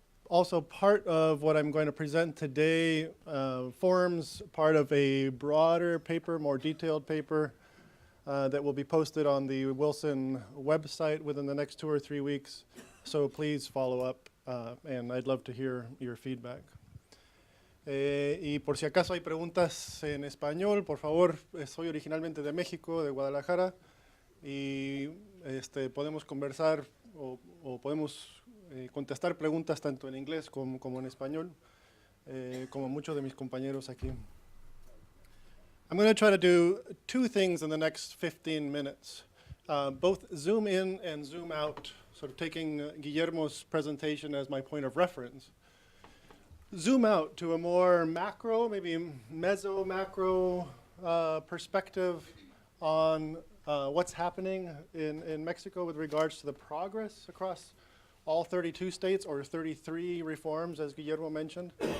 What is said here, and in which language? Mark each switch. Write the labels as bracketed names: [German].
[English] Also, part of what I'm going to present today forms part of a broader paper, more detailed paper, that will be posted on the Wilson website within the next 2 or 3 weeks. So please follow up, and I'd love to hear your feedback. [Spanish] Y por si acaso hay preguntas en español, por favor, soy originalmente de México, de Guadalajara, y podemos conversar o podemos contestar preguntas tanto en inglés como en español, como muchos de mis compañeros aquí. [English] I'm going to try to do 2 things in the next 15 minutes, both zoom in and zoom out, sort of taking Guillermo's presentation as my point of reference. Zoom out to a more macro, maybe meso-macro perspective on what's happening in Mexico with regards to the progress across all 32 states, or 33 reforms, as Guillermo mentioned.